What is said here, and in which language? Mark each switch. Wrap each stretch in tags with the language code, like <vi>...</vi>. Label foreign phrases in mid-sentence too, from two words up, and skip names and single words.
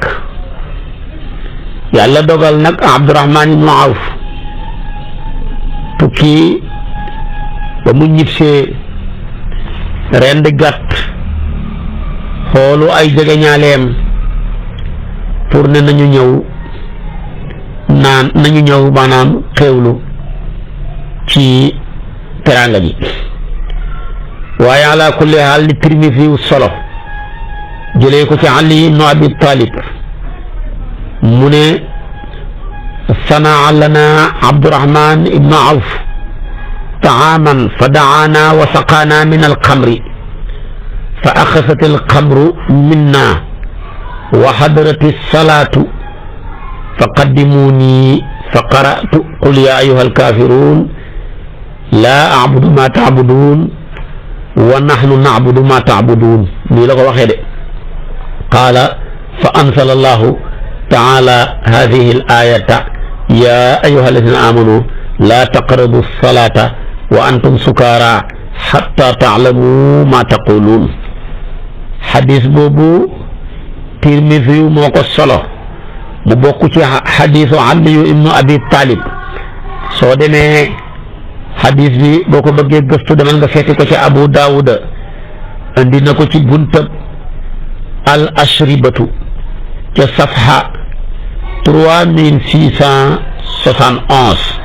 <wo>yàlla dogal nag Abdurahmaan ibnu Awf tukki ba mu ñibbisee rendi gàtt xoolu ay jege ñaaleem pour ne nañu ñëw maanaam xéewlu ci teraanga ji. waaye</wo> <ar>على كل حال</ar> <wo>li Tirmisi solo jëlee ko ci Ali</wo> <ar>ibnu Abi Talib</ar> <wo>mu ne</wo> <ar>صنع لنا Abdurahmaan ibnu Awf طعاما فدعانا وسقانا من الخمر فأخذت الخمر منا وحضرت الصلاة فقدموني فقرأت قل يا أيها الكافرون لا أعبد ما تعبدون ونحن نعبد ما تعبدون قال فأنزل الله تعالى هذه الآية يا أيها الذين آمنوا لا تقربوا الصلاة وأنتم سكارى حتى تعلموا ما تقولون.</ar> <wo>xadis boobu Tirmisi moo ko solo mu bokk ci xadisu Aliyu ibnu Abi Talib. soo demee xadis bi boo ko bëggee gëstu demal nga fekk ko ci Abu Daawuda andi na ko ci buntab</wo> <ar>الأشربة</ar> <wo>ca safha 3671.</wo>